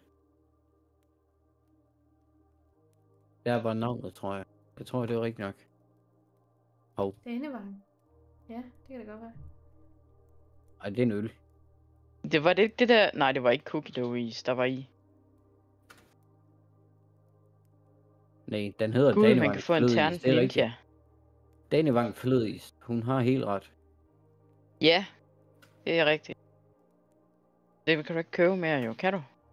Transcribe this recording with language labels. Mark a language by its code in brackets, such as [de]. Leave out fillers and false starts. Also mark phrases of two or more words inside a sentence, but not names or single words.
[da] Der var navnet, tror jeg. Jeg tror, det var rigtigt nok. Danevang. Ja, det kan det godt være. Ej, det er en øl. Det var det der... Nej, det var ikke [en] cookie dough [da] is, der var i. Nej, den hedder Gud, man Danevang kan få en flødeis. tern Det er rigtigt. ninja. Danevang flødeis. Hun har helt ret. Ja, det er rigtigt. Det kan du ikke købe mere jo, kan du?